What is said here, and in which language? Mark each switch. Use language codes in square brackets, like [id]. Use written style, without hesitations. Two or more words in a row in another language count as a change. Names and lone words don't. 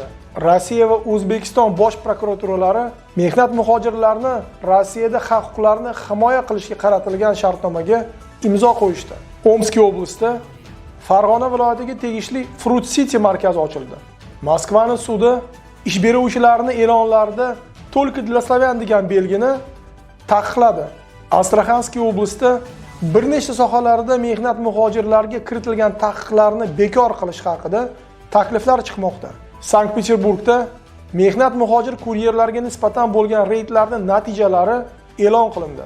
[uz] Rossiya va O'zbekiston bosh prokuraturalari mehnat muhojirlarini Rossiyada haq-huquqlarini himoya qilishga qaratilgan shartnomaga imzo qo'yishdi. Omskiy oblastida Farg'ona viloyatiga tegishli Fruit City markazi ochildi. Moskvaning sudi ish beruvchilarni e'lonlarida [ru] "Только для славян" [uz] degan belgini taqiqladi. Astraxanskiy oblastida bir nechta sohalarda mehnat muhojirlarga kiritilgan taqiqlarni bekor qilish haqida takliflar chiqmoqda. Sankt-Peterburgda mehnat muhojir kuryerlarga nisbatan bo'lgan reydlarning natijalari e'lon qilindi.